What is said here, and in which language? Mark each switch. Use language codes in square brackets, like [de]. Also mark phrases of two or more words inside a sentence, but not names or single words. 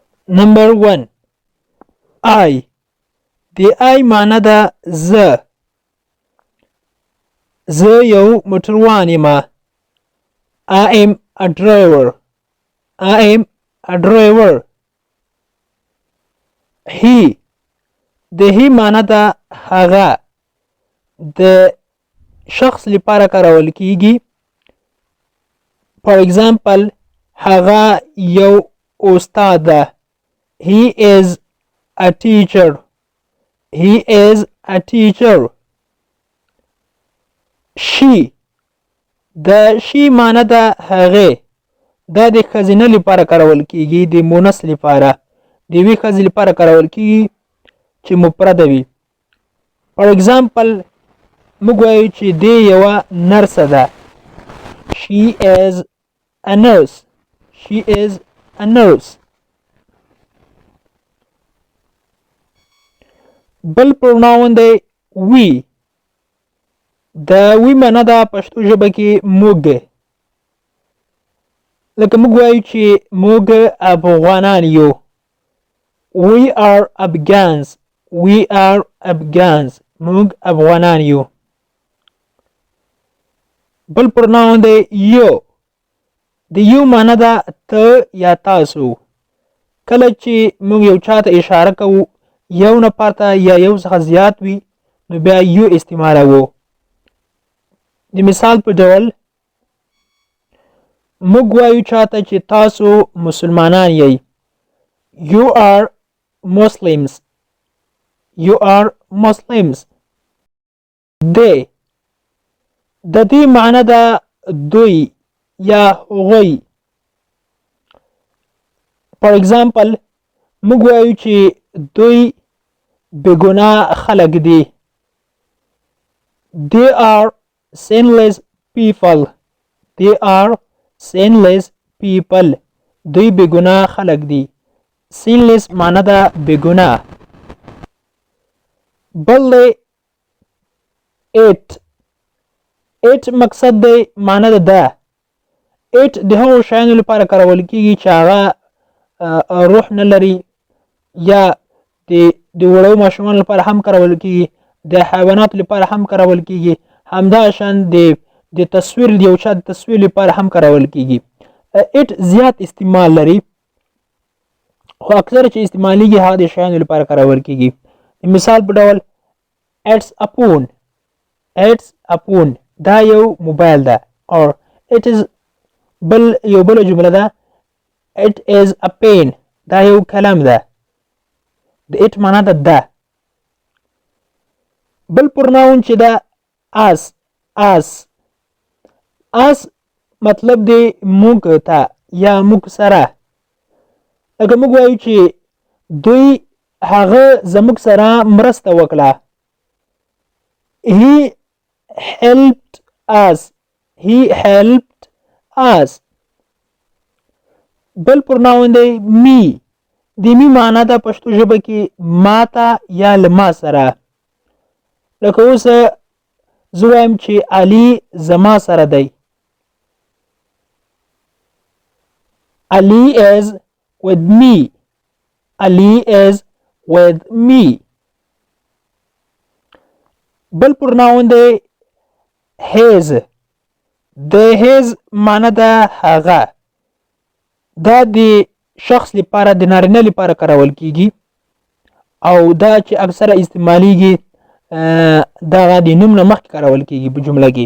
[en] Number 1 I. [ps] د I معنی ده زه یو موټروان یم. [en] I am a driver. I am a driver. He. [ps] د he معنی ده هغه د شخص لپاره کارول کیږي. [en] For example [ps] هغه یو استاد ده. [en] He is a teacher. He is a teacher. She. [ps] د she معنی ده هغه دا د ښځینه لپاره کارول کیږي د مونث لپاره د یوې ښځې لپاره کارول کیږي چې مفرده وي. [en] For example [ps] موږ وایو چې دی یوه نرسه ده. [en] She is a nurse. She is a nurse. [ps] بل پروناون دی we. د we معنی ده پښتو ژبه کې موږ. لکه موږ وایو چې موږ افغانان یو. [en] We are Afghans. We are Afghans. [ps] موږ افغانان یو. بل پروناون دی you. د you معنی ده ته یا تاسو. کله چې موږ یو چاته اشاره کوو یو نفر ته یا یو څخه زیات وي نو بیا you استعمالوو. د مثال په ډول موږ وایو چاته چې تاسو مسلمانان یئ. [en] You are Muslims. You are Muslims. They. [ps] د دې معنی ده دوی یا هغوی. [en] For example [ps] موږ وایو چې دوی بېګناه خلک دي. [en] They are sinless people. They are sinless people. [ps] دوی بېګناه خلک دي. sinless معنی ده بېګناه. بل دی it. it مقصد دی معنی ده ده. it د هغو شیانو لپاره کارول کیږي چې هغه روح نه لري یا د وړو ماشومانو لپاره هم کارول کیږي د حیواناتو لپاره هم کارول کیږي همداشان د تصویر د یو چا د تصویر لپاره هم کارول کیږي. it زیات استعمال لري خو اکثر چې استعمالیږي هغه د شیانو لپاره کارول کیږي. مثال په ډول [en] it's a phone. it's a phone [ps] دا یو موبایل ده. [en] or it is [ps] یو بله جمله ده [en] it is a pen [ps] دا یو کلم ده. د it معنی ده ده. بل پروناون چې ده us. us مطلب دی موږ ته یا موږ سره. لکه موږ وایو چې دوی هغه زموږ سره مرسته وکړه. [en] He helped us. He helped us. [ps] بل پروناون دی me. د me معنی ده پښتو ژبه کې ما ته یا له ما سره. لکه اوس زه وایم چې علي زما سره دی. [en] Ali is with me. Ali is with me. [ps] بل پروناون دی his. د his معنی ده هغه. دا د شخص لپاره د نارینه لپاره کارول کیږي او دا چې اکثره استعمالیږي دغه د نوم نه مخکې کارول کیږي په جمله کې.